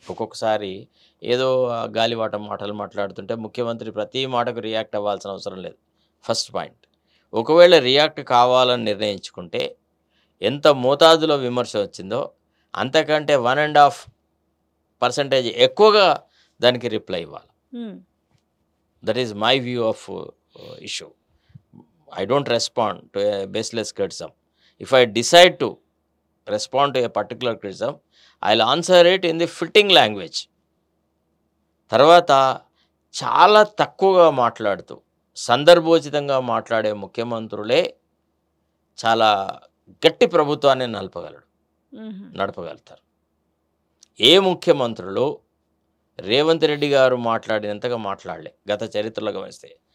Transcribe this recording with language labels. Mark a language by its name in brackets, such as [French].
[Telugu] ఒక్కొక్కసారి ఏదో గాలివాట మాటలు మాట్లాడుతుంటే ముఖ్యమంత్రి ప్రతి మాటకు రియాక్ట్ అవ్వాల్సిన అవసరం లేదు. First point. ఒకవేళ రియాక్ట్ కావాలని నిర్ణయించుకుంటే ఎంత మోతాదులో విమర్శ వచ్చిందో అంతకంటే 1.5% ఎక్కువగా దానికి రిప్లై ఇవ్వాలి. [English] That is my view of issue. I don't respond to a baseless criticism. If I decide to respond to a particular criticism, I'll answer it in the fitting language. [Telugu] తర్వాత చాలా తక్కువగా మాట్లాడుతూ సందర్భోచితంగా మాట్లాడే ముఖ్యమంత్రులే చాలా గట్టి ప్రభుత్వాన్ని నడపగలుగుతారు. ఏ ముఖ్యమంత్రులు రేవంత్ రెడ్డి గారు మాట్లాడినంతగా మాట్లాడలే గత చరిత్రలో గమనిస్తే.